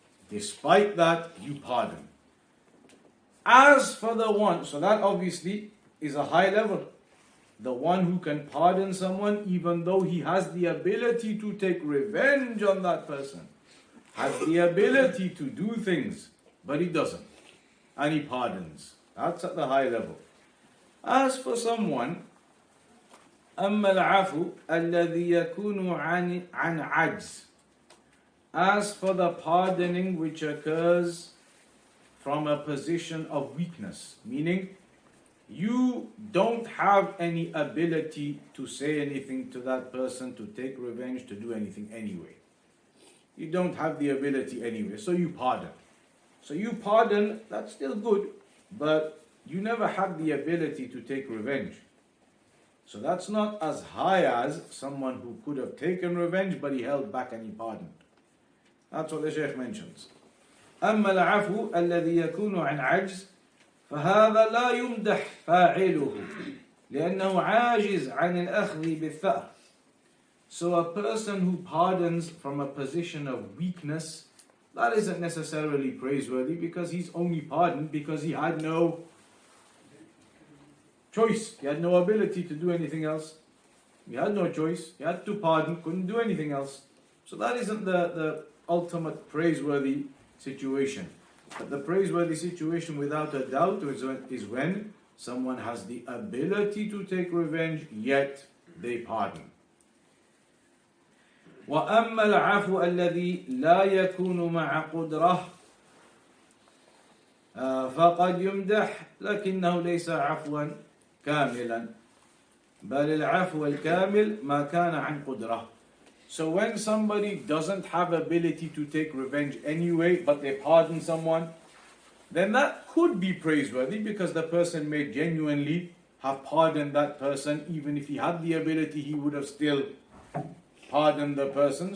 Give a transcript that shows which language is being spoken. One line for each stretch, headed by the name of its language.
English: Despite that, you pardon. As for the one, so that obviously is a high level. The one who can pardon someone even though he has the ability to take revenge on that person. Has the ability to do things, but he doesn't. And he pardons. That's at the high level. As for someone,
Arabic: أما العفو الذي يكون عن عجز.
English: As for the pardoning which occurs from a position of weakness, meaning you don't have any ability to say anything to that person, to take revenge, to do anything anyway. You don't have the ability anyway, so you pardon. So you pardon, that's still good, but you never had the ability to take revenge. So that's not as high as someone who could have taken revenge, but he held back and he pardoned. That's what the Shaykh mentions.
Arabic: أما العفو الذي يكون عن عجز فهذا لا يمدح فاعله لأنه عاجز عن الأخذ بالثأر.
English: So a person who pardons from a position of weakness, that isn't necessarily praiseworthy because he's only pardoned because he had no choice. He had no ability to do anything else. He had no choice. He had to pardon, couldn't do anything else. So that isn't the ultimate praiseworthy situation. But the praiseworthy situation without a doubt is when someone has the ability to take revenge, yet they pardon.
Arabic: وأما العفو الذي لا يكون مع قدرة فقد يمدح لكنه ليس عفوا كاملا بل العفو الكامل ما كان عن قدرة.
English: So when somebody doesn't have ability to take revenge anyway, but they pardon someone, then that could be praiseworthy because the person may genuinely have pardoned that person. Even if he had the ability, he would have still pardoned the person.